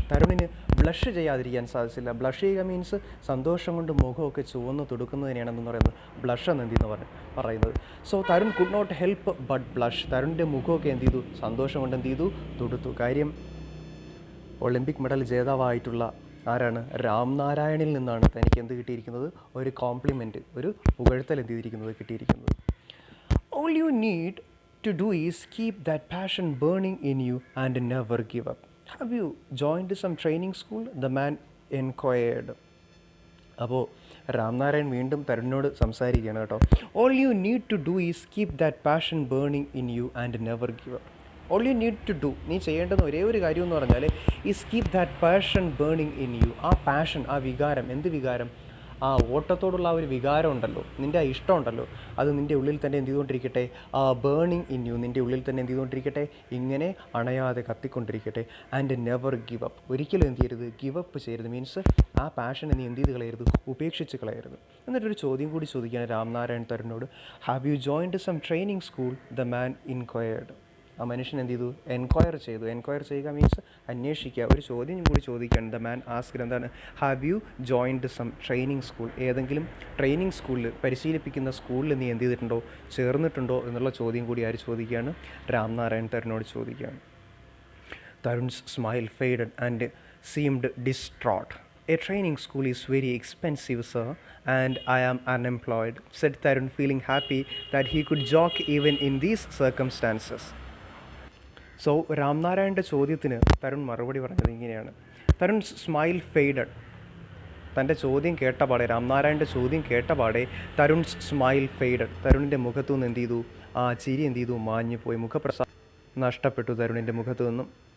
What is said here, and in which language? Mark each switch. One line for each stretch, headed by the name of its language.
Malayalam: തരുണിന് blush ചെയ്യാതിരിക്കാൻ സാധിച്ചില്ല. Blush ചെയ്യുക മീൻസ് സന്തോഷം കൊണ്ട് മുഖമൊക്കെ ചുവന്ന് തുടുക്കുന്നതിനെയാണെന്ന് പറയുന്നത് ബ്ലഷ് എന്ന് പറയുന്നത്.
English: So Tarun could not help but blush.
Malayalam: തരുണിൻ്റെ മുഖമൊക്കെ എന്ത് ചെയ്തു? സന്തോഷം കൊണ്ട് എന്ത് ചെയ്തു? തുടുത്തു. കാര്യം ഒളിമ്പിക് മെഡൽ ജേതാവായിട്ടുള്ള ആരാണ്? രാംനാരായണിൽ നിന്നാണ് തനിക്ക് എന്ത് കിട്ടിയിരിക്കുന്നത്? ഒരു കോംപ്ലിമെൻറ്റ്, ഒരു പുകഴ്ത്തൽ എന്ത് ചെയ്തിരിക്കുന്നത്? കിട്ടിയിരിക്കുന്നത്.
English: All you need to do is keep that passion burning in you and never give up. Have you joined some training school? The man inquired.
Malayalam: അപ്പോൾ രാംനാരായൺ വീണ്ടും തരുണിനോട് സംസാരിക്കുകയാണ് കേട്ടോ.
English: All you need to do is keep that passion burning in you and never give up. All you need to do,
Malayalam: നീ ചെയ്യേണ്ടുന്ന ഒരേ ഒരു കാര്യം എന്ന് പറഞ്ഞാൽ
English: is keep that passion burning in you.
Malayalam: ആ പാഷൻ, ആ വികാരം, എന്ത് വികാരം? ആ ഓട്ടത്തോടുള്ള ആ ഒരു വികാരം ഉണ്ടല്ലോ, നിൻ്റെ ആ ഇഷ്ടം ഉണ്ടല്ലോ, അത് നിൻ്റെ ഉള്ളിൽ തന്നെ എന്ത് ചെയ്തുകൊണ്ടിരിക്കട്ടെ? ആ
English: burning in you,
Malayalam: നിൻ്റെ ഉള്ളിൽ തന്നെ എന്ത് ചെയ്തുകൊണ്ടിരിക്കട്ടെ? ഇങ്ങനെ അണയാതെ കത്തിക്കൊണ്ടിരിക്കട്ടെ.
English: And never give up.
Malayalam: ഒരിക്കലും എന്ത് ചെയ്യരുത്? ഗിവ് അപ്പ് ചെയ്യരുത്. മീൻസ് ആ പാഷനെ നീ എന്ത് ചെയ്ത് കളയരുത്? ഉപേക്ഷിച്ച് കളയരുത്. എന്നിട്ടൊരു ചോദ്യം കൂടി ചോദിക്കുകയാണ് Ramnarayan തരുണിനോട്.
English: Have you joined some training school? The man inquired.
Malayalam: ആ മനുഷ്യൻ എന്ത് ചെയ്തു? എൻക്വയർ ചെയ്തു. എൻക്വയർ ചെയ്യുക മീൻസ് അന്വേഷിക്കുക. ഒരു ചോദ്യം കൂടി ചോദിക്കുകയാണ്.
English: the man asked,
Malayalam: എന്താണ്?
English: Have you joined some training school?
Malayalam: ഏതെങ്കിലും ട്രെയിനിങ് സ്കൂളിൽ, പരിശീലിപ്പിക്കുന്ന സ്കൂളിൽ നീ എന്ത് ചെയ്തിട്ടുണ്ടോ? ചേർന്നിട്ടുണ്ടോ എന്നുള്ള ചോദ്യം കൂടി ആര് ചോദിക്കുകയാണ്? രാംനാരായൺ തരുണിനോട് ചോദിക്കുകയാണ്.
English: Tarun's smile faded and seemed distraught. A training school is very expensive, sir, and I am unemployed, said Tarun, feeling happy that he could joke even in these circumstances.
Malayalam: So രാംനാരായണൻ്റെ ചോദ്യത്തിന് തരുൺ മറുപടി പറഞ്ഞത് ഇങ്ങനെയാണ്.
English: Tarun smile faded.
Malayalam: തൻ്റെ ചോദ്യം കേട്ടപാടെ, രാംനാരായണൻ്റെ ചോദ്യം കേട്ടപാടെ Tarun smile faded. തരുണിൻ്റെ മുഖത്തു നിന്ന് എന്ത് ചെയ്തു? ആ ചിരി എന്ത് ചെയ്തു? മാഞ്ഞു പോയി. മുഖപ്രസാദം നഷ്ടപ്പെട്ടു തരുണിൻ്റെ മുഖത്തു നിന്നും.